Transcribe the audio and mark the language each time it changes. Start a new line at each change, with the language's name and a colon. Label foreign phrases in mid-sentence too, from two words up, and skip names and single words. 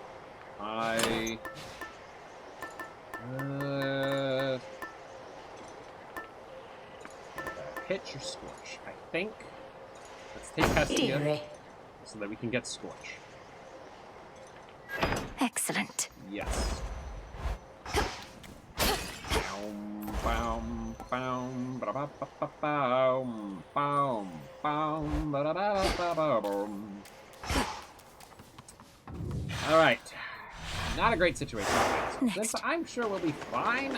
English: Hitch or Scorch? I think. Let's take Hestia so that we can get Scorch. Excellent. Yes. Boom, boom, ba-da-ba-ba-ba-boom, boom, boom, ba-da-ba-ba-ba-boom. All right. Not a great situation. Since I'm sure we'll be fine.